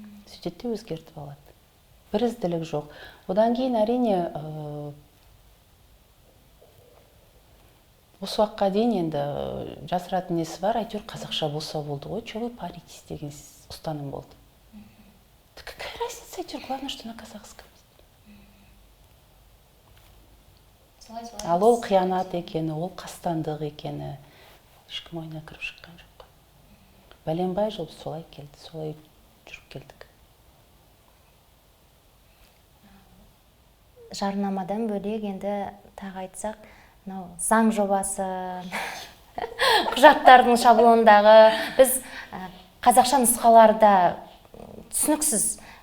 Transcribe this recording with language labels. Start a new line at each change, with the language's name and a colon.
Kazakh: Сөйтеді өзгертіп алады. Бірізділік жоқ. Одан кейін әрине осы уақытқа дейін енді жасыратын несі бар, әйтеуір қазақша болса болды ғой,
Russian: че вы паритесь
Kazakh: деген ұстаным болды.
Russian: Какая разница, әйтеуір, главное, что на казахском.
Kazakh: Ал ол қиянат екені, ол қастандық екені ешкім ойына кіріп шыққан жоқ. Бәленбай жыл солай келді, солай жүріп келдік. Жарнамадан бөлек енді тағы айтсақ, заң жобасы, құжаттардың шаблондағы біз қазақша нұсқаларда түсініксіз.